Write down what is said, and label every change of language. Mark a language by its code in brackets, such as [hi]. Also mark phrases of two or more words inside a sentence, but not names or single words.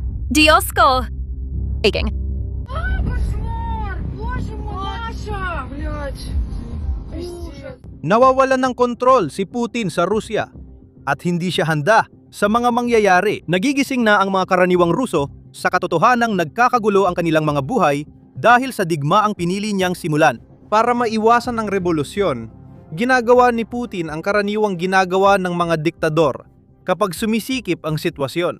[tl] Diyos ko! Taking. [ru] Кошмар! Боже мой, Маша! Блядь. Ужас. [tl] Nawawalan ng kontrol si Putin sa Rusya at hindi siya handa sa mga mangyayari. Nagigising na ang mga karaniwang Ruso sa katotohanang nagkakagulo ang kanilang mga buhay dahil sa digmaang pinili niyang simulan. Para maiwasan ang revolusyon, ginagawa ni Putin ang karaniwang ginagawa ng mga diktador kapag sumisikip ang sitwasyon.